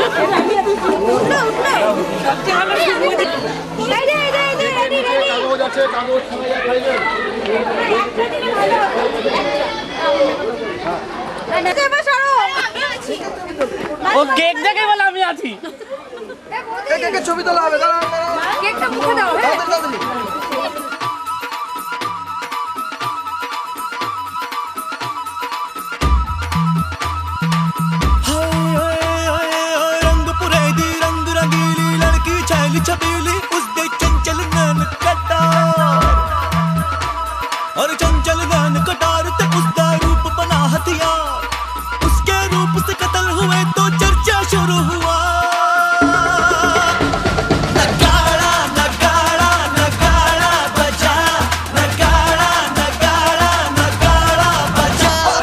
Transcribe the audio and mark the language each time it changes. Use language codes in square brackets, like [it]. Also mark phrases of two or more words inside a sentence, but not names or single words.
[bn] কাগজ আছে, কাগজ খাইবে। ও কেক দেখে বলে আমি আছি। ছবি তোলা হবে, কেকটা মুখে দাও। [hi] रंग पुरेदी रंग रंगीली लड़की छैली छबीली उसके चंचल नैन कटार और चंचल नैन कटार ते उसका रूप बना हथियार उसके रूप से कत्ल हुए तो चर्चा शुरू हुआ नगाड़ा नगाड़ा नगाड़ा बजा नगाड़ा नगाड़ा नगाड़ा बजा